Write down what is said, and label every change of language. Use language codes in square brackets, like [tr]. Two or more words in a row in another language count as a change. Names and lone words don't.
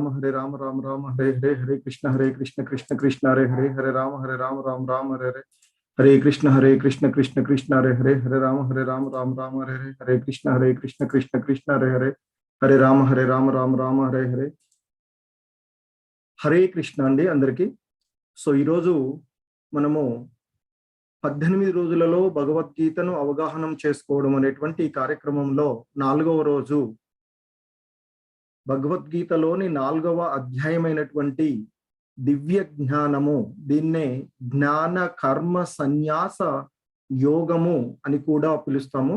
[sa] రామ రామ రామ హరే హరే హరే కృష్ణ కృష్ణ కృష్ణ హరే హరే హరే రామ రామ రామ హరే హరే హరే కృష్ణ కృష్ణ కృష్ణ హరే హరే హరే రామ రామ రామ హరే హరే హరే కృష్ణ కృష్ణ కృష్ణ హరే హరే హరే రామ రామ హరే హరే హరే కృష్ణ [te] అండి అందరికీ. సో ఈరోజు మనము 18 రోజులలో భగవద్గీతను అవగాహనం చేసుకోవడం అనేటువంటి కార్యక్రమంలో 4వ రోజు భగవద్గీతలోని 4వ అధ్యాయమైనటువంటి దివ్య జ్ఞానము, దీన్నే జ్ఞాన కర్మ సన్యాస యోగము అని కూడా పిలుస్తాము.